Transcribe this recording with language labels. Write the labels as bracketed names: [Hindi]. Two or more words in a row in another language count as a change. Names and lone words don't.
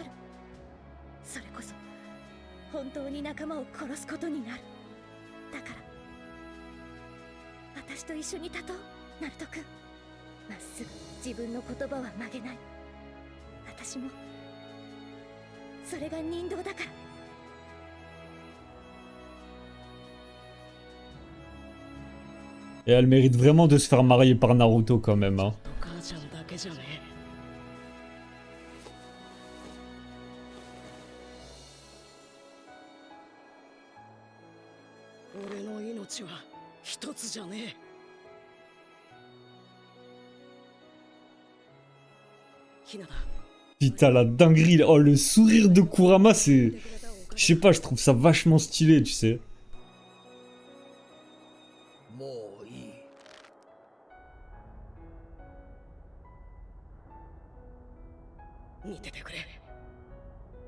[Japanese] それこそ本当に仲間を殺すことになる。だから私と一緒に立とう、ナルト君。まっすぐ自分の言葉は曲げない。私もそれが人道だから。 [French] Et elle mérite vraiment de se faire marier par Naruto quand même, hein. [Japanese] お母ちゃんだけじゃねえ。俺の命は一つじゃねえ。ひなだ。 [French] Putain, la dinguerie. Oh, le sourire de Kurama, c'est... Je sais pas, je trouve ça vachement stylé, tu sais. [Japanese] もういい。見ててくれ。